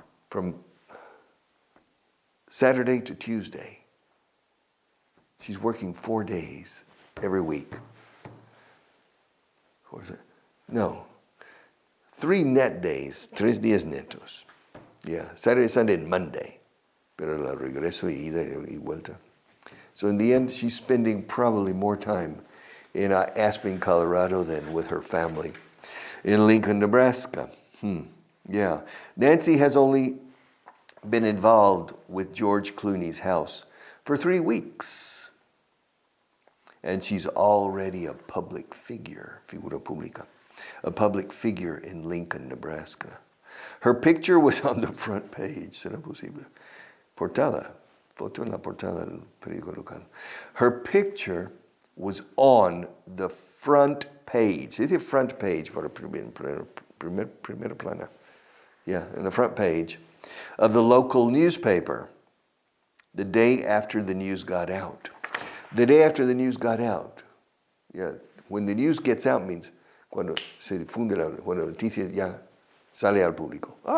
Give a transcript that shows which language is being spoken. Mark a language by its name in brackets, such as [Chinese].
[English] From Saturday to Tuesday. She's working 4 days every week. No. 3 net days, 3 [Spanish] días netos. [English] Yeah, Saturday, Sunday, and Monday. [Spanish] Pero la regreso y ida y vuelta. [English] So in the end, she's spending probably more time in Aspen, Colorado than with her family in Lincoln, Nebraska. Yeah. Nancy has only been involved with George Clooney's house for 3 weeks. And she's already a public figure, [Spanish] figura pública, [English] a public figure in Lincoln, Nebraska. Her picture was on the front page. [Spanish] ¿Será posible? Portada. Foto en la portada del periódico local. [English] Her picture was on the front page. [Spanish] ¿Se dice [English] front page [Spanish] para primera plana? [English] Yeah, in the front page of the local newspaper the day after the news got out. The day after the news got out. Yeah, when the news gets out means [Spanish] cuando se difunde cuando la noticia ya sale al público.